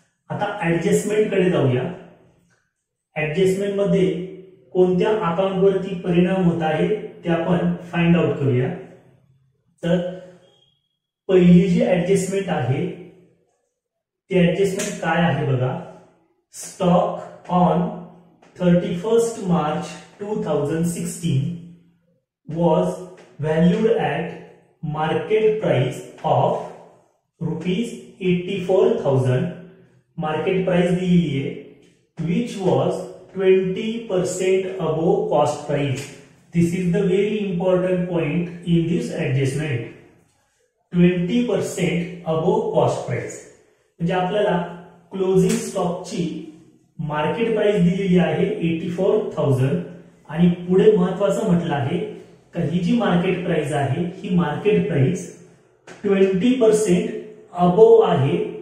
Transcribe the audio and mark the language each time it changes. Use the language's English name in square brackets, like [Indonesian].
[Marathi] आता ऍडजस्टमेंट कडे जाऊया. ऍडजस्टमेंट मध्ये कोणत्या अकाउंटवरती परिणाम होत आहे ते आपण फाइंड आउट करूया. तर पहिली जी ऍडजस्टमेंट आहे ती ऍडजस्टमेंट काय आहे बघा. [English] Stock on 31st March 2016 was valued at market price of rupees 84,000. Market price [Marathi] दिलेली आहे [English] which was 20% above cost price. This is the very important point in this adjustment. 20% above cost price [Marathi] म्हणजे आपल्याला closing स्टॉकची market price दिलेली आहे 84,000 आणि पुढे महत्वाचं म्हटलं आहे का ही जी मार्केट प्राइस आहे ही मार्केट प्राइस 20% अबोव आहे.